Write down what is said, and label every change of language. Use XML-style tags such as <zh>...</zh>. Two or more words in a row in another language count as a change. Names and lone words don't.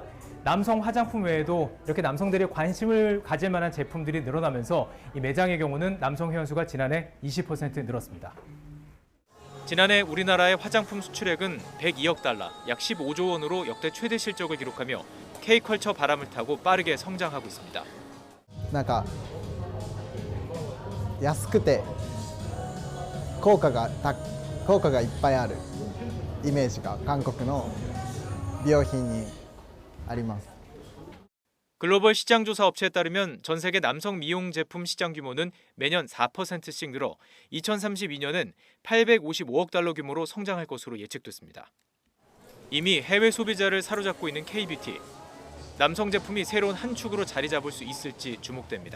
<ko>남성 화장품 외에도 이렇게 남성들이 관심을 가질 만한 제품들이 늘어나면서 이 매장의 경우는 남성 회원수가 지난해 20% 늘었습니다. 지난해 우리나라의 화장품 수출액은 102억 달러, 약 15조 원으로 역대 최대 실적을 기록하며 K컬처 바람을 타고 빠르게 성장하고 있습니다.</ko> <ja>なんか安くて効果がいっぱいあるイメージが韓国の美容品にあります。</ja> <ko>글로벌 시장조사 업체에 따르면 전 세계 남성 미용 제품 시장 규모는 매년 4%씩 늘어 2032년엔 855억 달러 규모로 성장할 것으로 예측됐습니다. 이미 해외 소비자를 사로잡고 있는 K-뷰티. 남성 제품이 새로운 한 축으로 자리 잡을 수 있을지 주목됩니다.</ko>